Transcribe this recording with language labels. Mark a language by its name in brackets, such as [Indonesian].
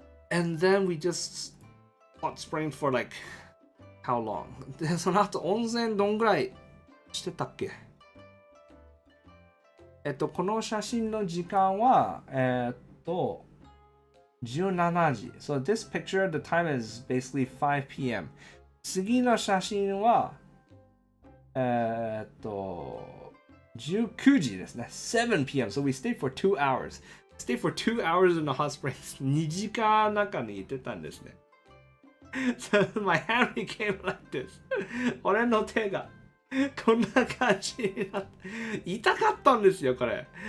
[English] And then we just hot spring for like how long? [Japanese] で、その後温泉どんぐらいしてたっけ？この写真の時間は、17時。 [English] So this picture, the time is basically 5 p.m. [Japanese] 次の写真は、19時ですね。7 p.m. [English] So we stayed for 2 hours. Stayed for 2 hours in the hot springs. [Japanese] 2時間中にいてたんですね。 [English] So my hand became like this. [Japanese] 俺の手がこんな感じになって痛かったんですよこれ。